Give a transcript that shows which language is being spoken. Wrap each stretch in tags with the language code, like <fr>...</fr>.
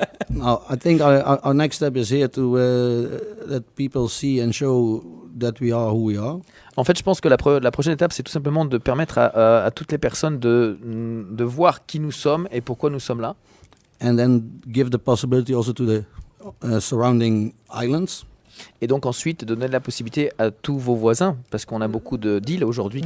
<en>Now, I think our next step is here to let people see and show that we are who we are.</en> <fr>En fait, je pense que la prochaine étape, c'est tout simplement de permettre à toutes les personnes de voir qui nous sommes et pourquoi nous sommes là.</fr> <en>And then give the possibility also to the surrounding islands.</en> <fr>Et donc ensuite, donner la possibilité à tous vos voisins, parce qu'on a beaucoup de deals aujourd'hui</fr>